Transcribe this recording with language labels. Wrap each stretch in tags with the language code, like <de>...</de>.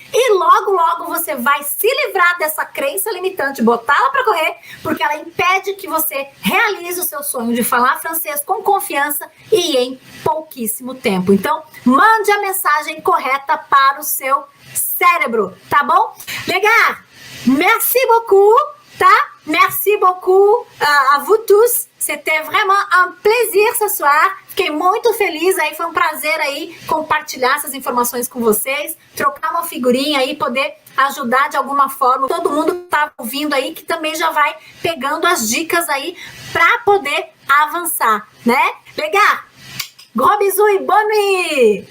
<pt>E logo, logo você vai se livrar dessa crença limitante, botá-la para correr, porque ela impede que você realize o seu sonho de falar francês com confiança e em pouquíssimo tempo. Então, mande a mensagem correta para o seu cérebro, tá bom? Legal!</pt> <fr>Merci beaucoup,</fr> <pt>tá?</pt> <fr>Merci beaucoup à vous tous. C'était vraiment un plaisir ce soir.</fr> <pt>Fiquei muito feliz aí, foi um prazer aí compartilhar essas informações com vocês, trocar uma figurinha aí, poder ajudar de alguma forma todo mundo que tá ouvindo aí, que também já vai pegando as dicas aí para poder avançar, né? Legal?</pt> <fr>Gros bisous e bonne nuit!</fr>